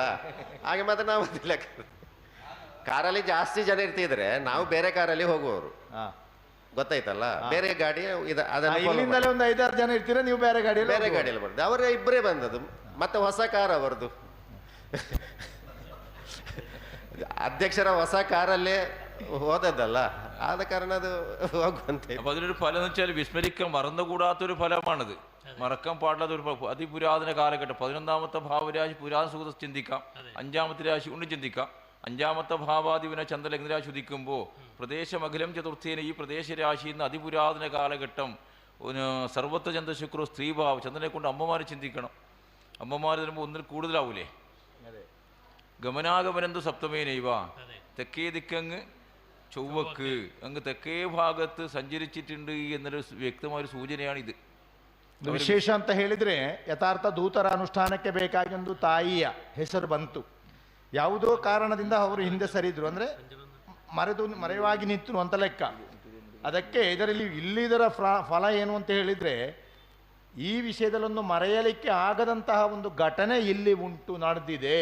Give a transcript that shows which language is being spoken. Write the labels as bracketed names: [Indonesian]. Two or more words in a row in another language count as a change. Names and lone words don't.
[Kannada] ಹಾಗೆ ಮತ್ತೆ ನಾವು ಕಾರಲ್ಲಿ ಜಾಸ್ತಿ ಜನ ಇರ್ತಿದ್ರೆ ನಾವು ಬೇರೆ ಕಾರಲ್ಲಿ ಹೋಗುವವರು, ಗೊತ್ತಾಯ್ತಲ್ಲ. ಬೇರೆ ಗಾಡಿ ಇಲ್ಲಿಂದಲೇ ಒಂದು 5-6 ಜನ ಇರ್ತೀರ, ನೀವು ಬೇರೆ ಗಾಡಿಯಲ್ಲಿ ಬರ್ತದೆ. ಅವರೇ ಇಬ್ಬರೇ ಬಂದದ್ದು, ಮತ್ತೆ ಹೊಸ ಕಾರ್ ಅವರದು. ಅಧ್ಯಕ್ಷರ ಹೊಸ ಕಾರಲ್ಲೇ ಹೋದದ್ದಲ್ಲ, ಆದ ಕಾರಣ അത് ಹೋಗುವಂತೆ. [Malayalam] അപ്പൊ അതിനൊരു ഫലം എന്ന് വെച്ചാൽ വിസ്മരിക്കാൻ മറന്നുകൂടാത്തൊരു ഫലമാണിത്. മറക്കാൻ പാടില്ലാത്തൊരു അതിപുരാതന കാലഘട്ടം. 11ാമത്തെ ഭാവരാശി പുരാതന സുഹൃത്ത് ചിന്തിക്കാം, 5ാമത്തെ രാശി കൊണ്ട് ചിന്തിക്കാം. 5ാമത്തെ ഭാവാധിപനെ ചന്ദ്രലഗ്നരാശി ഉദിക്കുമ്പോൾ [Sanskrit] പ്രദേശമഖിലം ചതുർത്ഥേന [Malayalam] ഈ പ്രദേശരാശിയിൽ നിന്ന് അതിപുരാതന കാലഘട്ടം [Sanskrit] സർവത്ര ചന്ദ്രശുക്രോ സ്ത്രീഭാവം [Malayalam] ചന്ദ്രനെ കൊണ്ട് അമ്മമാരെ ചിന്തിക്കണം. അമ്മമാർ തരുമ്പോൾ ഒന്നിൽ കൂടുതലാവൂലേ? [Sanskrit] ഗമനാഗമനന്തു സപ്തമേനൈവ, [Malayalam] തെക്കേ ദിക്കങ്ങ് ചൊവ്വക്ക് അങ്ങ് തെക്കേ ഭാഗത്ത് സഞ്ചരിച്ചിട്ടുണ്ട് എന്നൊരു വ്യക്തമായ സൂചനയാണിത്. [Kannada] ವಿಶೇಷ ಅಂತ ಹೇಳಿದ್ರೆ ಯಥಾರ್ಥ ದೂತರ ಅನುಷ್ಠಾನಕ್ಕೆ ಬೇಕಾಗಿ ಒಂದು ತಾಯಿಯ ಹೆಸರು ಬಂತು. ಯಾವುದೋ ಕಾರಣದಿಂದ ಅವರು ಹಿಂದೆ ಸರಿದ್ರು, ಅಂದರೆ ಮರೆವಾಗಿ ನಿಂತರು ಅಂತ ಲೆಕ್ಕ. ಅದಕ್ಕೆ ಇದರ ಫಲ ಏನು ಅಂತ ಹೇಳಿದರೆ, ಈ ವಿಷಯದಲ್ಲೊಂದು ಮರೆಯಲಿಕ್ಕೆ ಆಗದಂತಹ ಒಂದು ಘಟನೆ ಇಲ್ಲಿ ನಡೆದಿದೆ.